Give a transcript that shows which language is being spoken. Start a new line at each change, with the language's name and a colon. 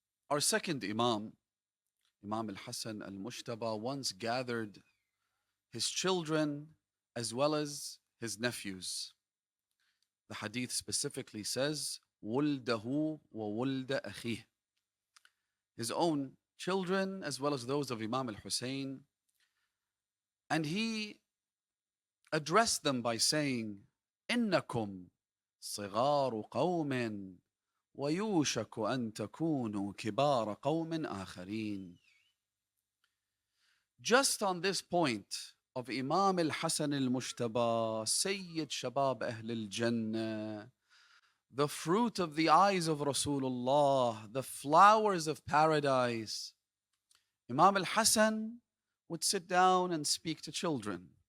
English: Our second Imam, Imam al-Hasan al-Mushtaba, once gathered his children as well as his nephews. The hadith specifically says,
Arabic: وُلْدَهُ وَوُلْدَ أَخِيهِ,
English: his own children as well as those of Imam al-Hussein. And he addressed them by saying,
Arabic: إِنَّكُمْ صِغَارُ قَوْمٍ وَيُوشَكُ أَن تَكُونُوا كِبَارَ قَوْمٍ آخَرِينَ.
English: Just on this point of Imam al-Hasan al-Mushtaba, Sayyid Shabab Ahl al-Jannah, the fruit of the eyes of Rasulullah, the flowers of paradise, Imam al-Hasan would sit down and speak to children.